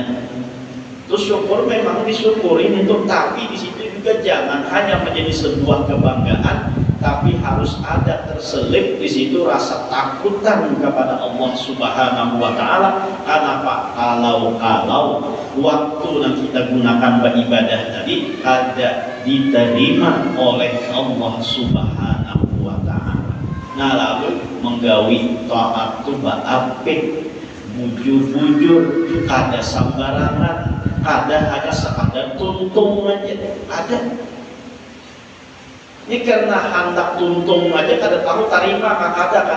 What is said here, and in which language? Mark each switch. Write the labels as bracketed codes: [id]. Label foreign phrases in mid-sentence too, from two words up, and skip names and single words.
[id] Terus syukur memang disyukurin itu, tapi di situ juga jangan hanya menjadi sebuah kebanggaan, tapi harus ada terselip di situ rasa takutan kepada Allah [ar] سبحانه وتعالى. [id] Kenapa? Kalau waktu yang kita gunakan beribadah tadi ada diterima oleh Allah [ar] سبحانه وتعالى. [bjn] Nah, lalu menggawi taat tu apik, bujur-bujur, kada sembarangan, kada hanya sekadar tuntung aja, ada. Ini karena hendak tuntung aja kada tahu tarima kada kan.